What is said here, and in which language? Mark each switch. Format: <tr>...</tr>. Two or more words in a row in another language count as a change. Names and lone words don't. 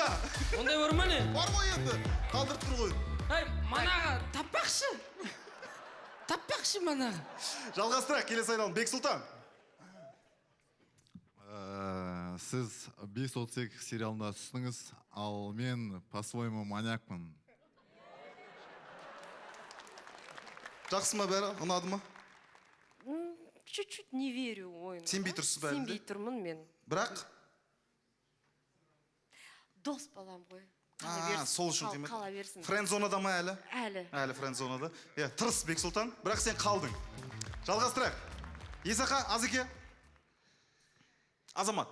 <kk>Ондай бар ма не? Бар ғой енді. Қалдырып тұр ғой. Ай, манағы таппақшы. Таппақшы манағы. Жалғастырақ, келесі айналым. Бексұлтан. Сіз 5.38 сериалында түстіңіз, ал мен по-своему маньякпын. Жақсы ма бәрі? Ұнады ма?</kk> <ru>Чуть-чуть не верю ойына.</ru> <kk>Сенбей тұрсыз ба әлде? Сенбей тұрмын мен. Бірақ? Дос балам ғой. Сол үшін қимет. Қала берсін. Френдзонада ма әлі? Әлі френдзонада. Тырыс Бексұлтан, бірақ сен қалдың. Жалғастырақ. Исақа, Азеке. Азамат.</kk>